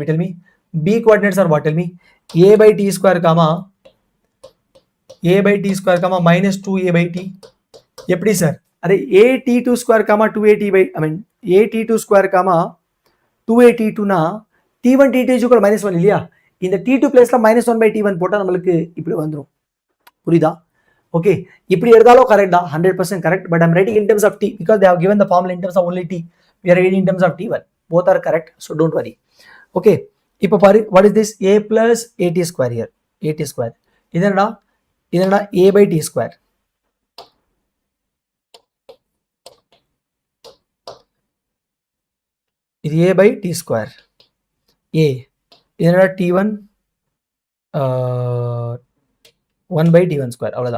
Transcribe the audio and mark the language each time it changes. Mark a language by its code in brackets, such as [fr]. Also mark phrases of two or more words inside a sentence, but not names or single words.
[en] Tell me. B coordinates are what? Tell me. A by T square comma minus 2A by T. [ta] எப்படி sir? [en] Are A T2 square comma 2A by, I mean A T2 square comma 2A T2 na T1 T2 is equal to minus 1 [ta] இல்லையா? இந்த T2 place la [en] minus 1 by T1 [ta] போட்டா நம்மளுக்கு இப்படி வந்துரும். புரியுதா? Okay, இப்படி எடுத்தாலும் correct தான், [en] 100% correct, but I'm writing in terms of T because they have given the formula in terms of only T. We are writing in terms of T1. Both are correct, so don't worry. [ta] Okay, இப்போ பாரு, [en] what is this? A plus AT square here. AT square. [ta] இதனடா [en] A by T square. [ta] இது [en] A by T square. [ta] A. இதனடா T1 [en] 1 by T1 square. [ta] அவ்வளவுதான்.